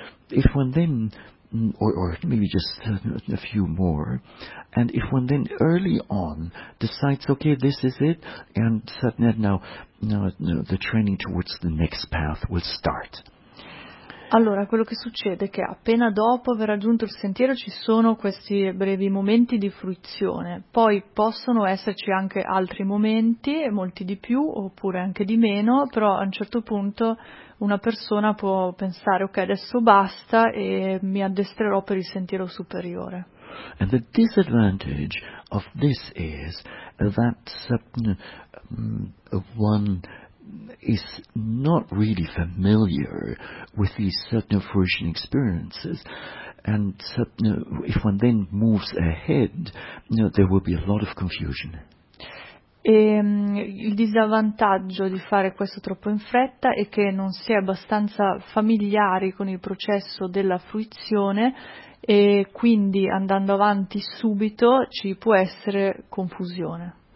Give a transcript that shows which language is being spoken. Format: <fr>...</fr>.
<en>If one then, or maybe just a few more, and if one then early on decides, okay, this is it, and now the training towards the next path will start.</en> <it>Allora, quello che succede è che appena dopo aver raggiunto il sentiero ci sono questi brevi momenti di fruizione, poi possono esserci anche altri momenti, molti di più oppure anche di meno, però a un certo punto una persona può pensare, ok, adesso basta e mi addestrerò per il sentiero superiore.</it> <en>And the disadvantage of this is that one is not really familiar with these certain fruition experiences, and if one then moves ahead, there will be a lot of confusion.</en> <it>E il disavvantaggio di fare questo troppo in fretta è che non si è abbastanza familiari con il processo della fruizione e quindi andando avanti subito ci può essere confusione.</it>